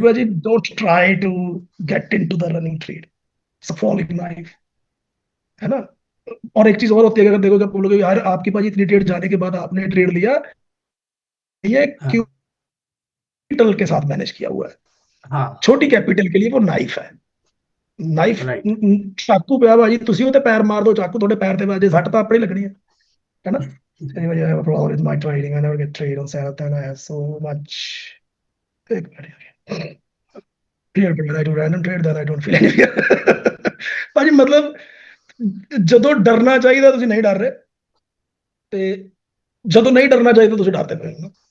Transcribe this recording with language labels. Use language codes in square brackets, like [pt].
[en] बाजी, don't try to get into the running trade, it's a falling knife, [hi] है ना। और एक चीज और होती है, अगर देखो, जब बोलोगे यार आपकी बाजी इतनी ट्रेड जाने के बाद आपने ट्रेड लिया, ये हाँ। कैपिटल के साथ मैनेज किया हुआ है, हाँ। छोटी कैपिटल के लिए वो नाइफ है। [en] Knife right. [hi] चाकू पे भाजी, [pa] ਤੁਸੀਂ ਉਹਦੇ ਪੈਰ ਮਾਰ ਦੋ, ਚਾਕੂ ਤੁਹਾਡੇ ਪੈਰ ਤੇ ਵੱਜੇ, ਸੱਟ ਤਾਂ ਆਪਣੀ ਲੱਗਣੀ ਹੈ ਨਾ। [en] Anyway, I have a problem with my trading. I never get trade on South, and I have so much. Fear, but when I do random trade, then I don't feel any fear. [pa] ਭਾਜੀ ਮਤਲਬ ਜਦੋਂ ਡਰਨਾ ਚਾਹੀਦਾ ਤੁਸੀਂ ਨਹੀਂ ਡਰ ਰਹੇ, ਤੇ ਜਦੋਂ ਨਹੀਂ ਡਰਨਾ ਚਾਹੀਦਾ ਤੁਸੀਂ ਡਰਦੇ ਪਏ ਹੋ ਨਾ।